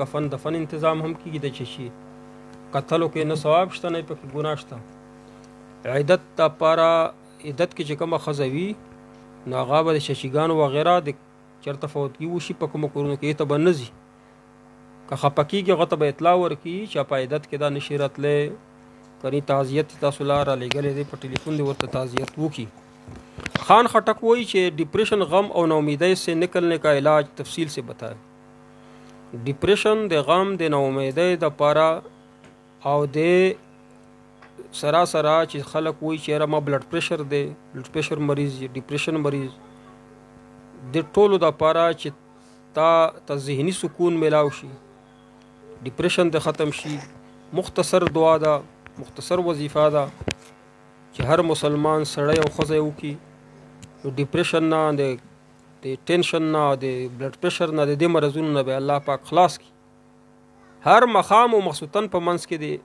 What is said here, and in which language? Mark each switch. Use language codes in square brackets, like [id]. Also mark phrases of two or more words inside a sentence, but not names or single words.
[ps] کفن دفن انتظام هم کېږي د چشي قتلو کې نه ثواب شته نه پکې ګناه شته عدت دپاره عدت کې چې کومه ښځه وي نو هغه به د ششیګانو وغیره د چېرته فوتګي وشي په کومو کورونو کې ته به نه ځي که خفه کېږي هغه ته به اطلاع ورکړي چې په عدت کې دا نشي راتلی کني تعزیت تاسو لا رالیږلی دی په ټلیفون دې ورته تعزیت وکړي خان خټک وایي چې ډپریشن غم او ناامیدۍ [ur] سے نکلنے کا علاج تفصیل سے بتائے [ps] ډپریشن د غم د ناامیدۍ دپاره او د سراسره چې خلک وایي چې ما بلډ پریشر دی بلډ پریشر مریض ډپریشن مریض د ټولو دپاره چې تا ذهني سکون میلاو شي ډپریشن د ختم شي مختصر دعا ده مختصر وظیفه ده چې هر مسلمان سړی او ښځه وکړي نو ډپریشن نه د ټینشن نه د بلډ پریشر نه د دې مرضونو نه به الله پاک خلاص کړي هر مخام او مخصوصا په منځ کې د